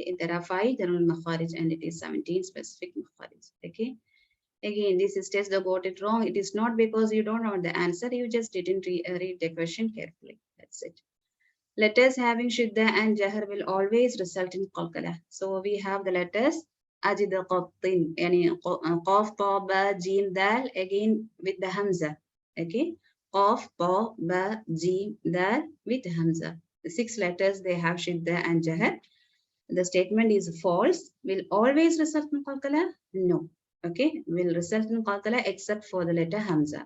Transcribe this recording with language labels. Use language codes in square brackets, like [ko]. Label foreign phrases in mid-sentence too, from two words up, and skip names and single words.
[en] There are 5 general makharij and it is 17 specific makharij. Okay. Again, this is test, they got it wrong. It is not because you don't know the answer. You just didn't read the question carefully. That's it. Letters having shidda and jahar will always result in qalqala. So we have the letters [ar] أجد قطن, [en] yani qaf, ta, ba, jim, dal, again with the hamza. Okay. Qaf, ta, ba, jim, dal with hamza. The 6 letters they have shidda and jahar. The statement is false. Will always result in qalqala? No. Okay, will result in qalqala except for the letter hamza.